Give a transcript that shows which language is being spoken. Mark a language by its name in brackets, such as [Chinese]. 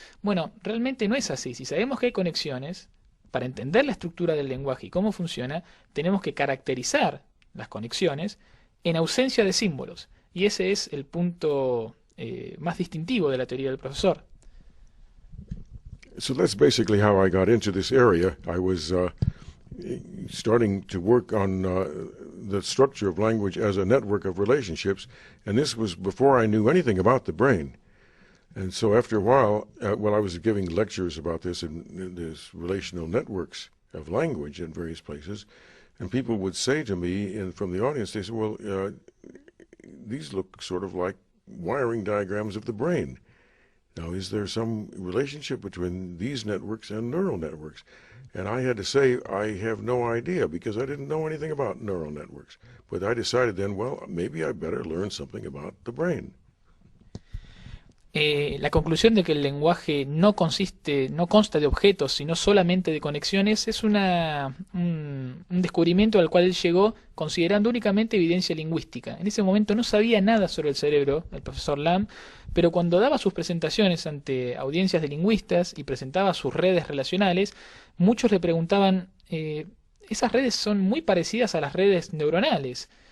[Spanish] Bueno, realmente no es así. Si sabemos que hay conexiones, para entender la estructura del lenguaje y cómo funciona, tenemos que caracterizar las conexiones en ausencia de símbolos. Y ese es el punto más distintivo de la teoría del profesor. [English] So that's basically how I got into this area. I was starting to work on the structure of language as a network of relationships, and this was before I knew anything about the brain. And so after a while, I was giving lectures about this in these relational networks of language in various places, and people would say to me from the audience, they said, well, these look sort of like wiring diagrams of the brain. Now, is there some relationship between these networks and neural networks? And I had to say, I have no idea, because I didn't know anything about neural networks. But I decided then, well, maybe I better learn something about the brain. [Spanish] La conclusión de que el lenguaje no consta de objetos, sino solamente de conexiones, es un descubrimiento al cual él llegó considerando únicamente evidencia lingüística. En ese momento no sabía nada sobre el cerebro, el profesor Lamb, pero cuando daba sus presentaciones ante audiencias de lingüistas y presentaba sus redes relacionales, muchos le preguntaban, esas redes son muy parecidas a las redes neuronales.